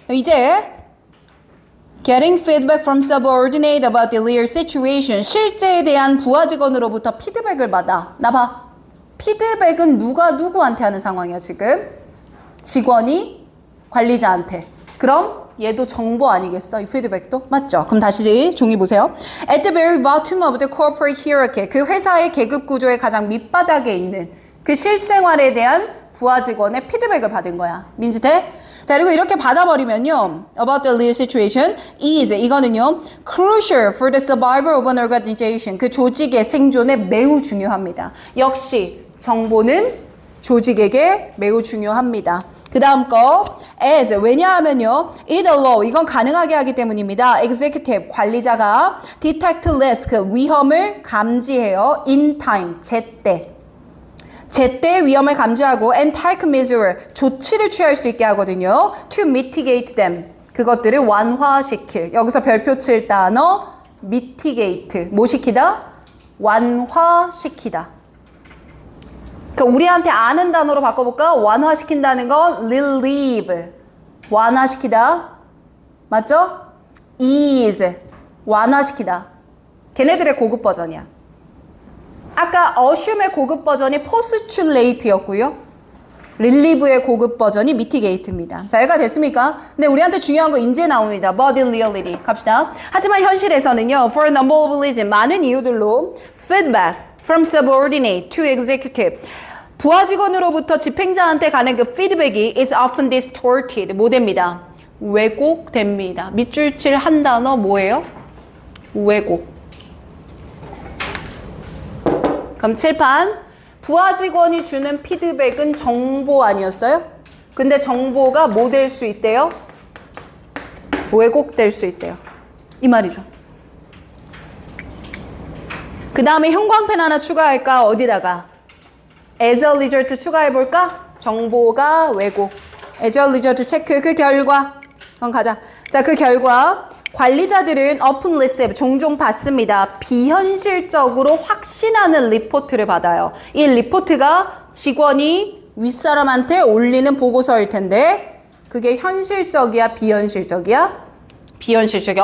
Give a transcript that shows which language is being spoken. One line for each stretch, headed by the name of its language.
English: 이제 Getting feedback from subordinate about the real situation.
Korean: 실제에 대한 부하 직원으로부터 피드백을 받아. 나 봐. 피드백은 누가 누구한테 하는 상황이야 지금? 직원이 관리자한테. 그럼 얘도 정보 아니겠어? 이 피드백도? 맞죠? 그럼 다시 종이 보세요.
English: At the very bottom of the corporate hierarchy.
Korean: 그 회사의 계급 구조의 가장 밑바닥에 있는 그 실생활에 대한 부하 직원의 피드백을 받은 거야. 민지 돼? 자, 그리고 이렇게 받아버리면요.
English: About the real situation is,
Korean: 이거는요.
English: Crucial for the survival of an organization.
Korean: 그 조직의 생존에 매우 중요합니다. 역시 정보는 조직에게 매우 중요합니다. 그 다음 거 as, 왜냐하면요.
English: it allow,
Korean: 이건 가능하게 하기 때문입니다. executive, 관리자가
English: detect risk,
Korean: 위험을 감지해요.
English: in time, 제때.
Korean: 제때 위험을 감지하고
English: and take measure,
Korean: 조치를 취할 수 있게 하거든요.
English: to mitigate them, 그것들을 완화시킬.
Korean: 여기서 별표 칠 단어 mitigate, 뭐 시키다? 완화시키다. 그러니까 우리한테 아는 단어로 바꿔볼까? 완화시킨다는 건 relieve, 완화시키다. 맞죠? ease, 완화시키다. 걔네들의 고급 버전이야. 아까 assume의 고급 버전이 postulate였고요. relieve의 고급 버전이 mitigate입니다. 자, 여기가 됐습니까? 근데 우리한테 중요한 거 이제 나옵니다.
English: But in reality.
Korean: 갑시다. 하지만 현실에서는요.
English: For a number of reasons,
Korean: 많은 이유들로
English: feedback from subordinate to executive.
Korean: 부하 직원으로부터 집행자한테 가는 그 피드백이
English: is often distorted.
Korean: 뭐 됩니다? 왜곡됩니다. 밑줄 칠 한 단어 뭐예요? 왜곡. 그럼 칠판. 부하 직원이 주는 피드백은 정보 아니었어요? 근데 정보가 뭐 될 수 있대요? 왜곡될 수 있대요. 이 말이죠. 그 다음에 형광펜 하나 추가할까? 어디다가? as a result 추가해볼까? 정보가 왜곡. as a result 체크. 그 결과. 그럼 가자. 자, 그 결과. 관리자들은
English: open receive,
Korean: 종종 받습니다. 비현실적으로 확신하는 리포트를 받아요. 이 리포트가 직원이 윗사람한테 올리는 보고서일 텐데 그게 현실적이야, 비현실적이야? 비현실적이야.